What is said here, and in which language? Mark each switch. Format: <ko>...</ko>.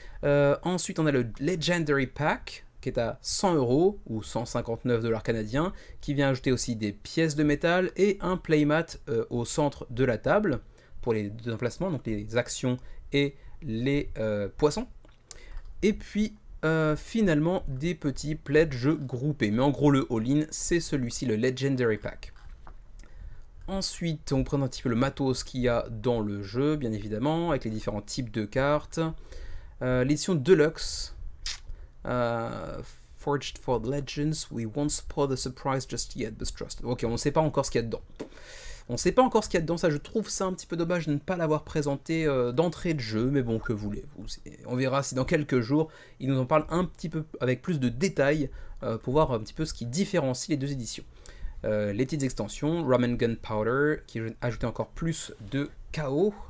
<fr>Ensuite, on a le Legendary Pack, qui est à 100€ ou 159$ canadiens, qui vient ajouter aussi des pièces de métal et un playmat au centre de la table, pour les 2 emplacements, donc les actions et les poissons. Et puis, finalement des petits pledges groupés, mais en gros le all-in c'est celui-ci, le Legendary Pack. Ensuite on prend un petit peu le matos qu'il y a dans le jeu, bien évidemment, avec les différents types de cartes. L'édition Deluxe,</fr> <en>Forged for Legends, we won't spoil the surprise just yet, but trust.</en> <fr>Ok, on ne sait pas encore ce qu'il y a dedans. On ne sait pas encore ce qu'il y a dedans, ça je trouve ça un petit peu dommage de ne pas l'avoir présenté d'entrée de jeu, mais bon, que voulez-vous. On verra si dans quelques jours, il nous en parle un petit peu avec plus de détails pour voir un petit peu ce qui différencie les 2 éditions. Les petites extensions, Rum and Gunpowder, qui vient ajouter encore plus de chaos.</fr>